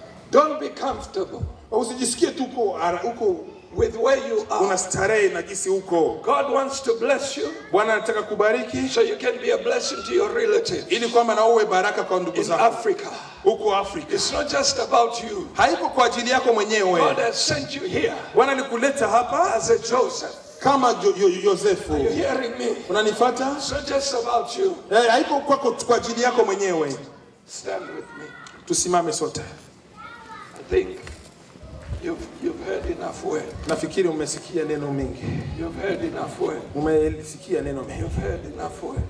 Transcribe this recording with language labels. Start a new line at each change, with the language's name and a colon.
English: Don't be comfortable
Swahili: Usijisikie tu uko
English: with where you are.
Swahili: unastarehe na jinsi uko.
English: God wants to bless you
Swahili: Bwana anataka kubariki
English: so you can be a blessing to your relatives
Swahili: ili kwamba na uwe baraka kwa ndugu
English: in
Swahili: zako
English: Africa.
Swahili: huko Afrika.
English: It's not just about you.
Swahili: Haiko kwa ajili yako mwenyewe.
English: God has sent you here
Swahili: Bwana alikuleta hapa
English: as a Joseph.
Swahili: kama Yosefu.
English: Are you hearing me?
Swahili: Unanifuata?
English: It's not just about you.
Swahili: Haiko kwa ajili yako mwenyewe.
English: Stand with me.
Swahili: Tusimame sote.
English: I think you've heard enough word.
Swahili: Nafikiri umesikia neno mingi.
English: You've heard enough word.
Swahili: Umesikia neno mingi.
English: You've heard enough word.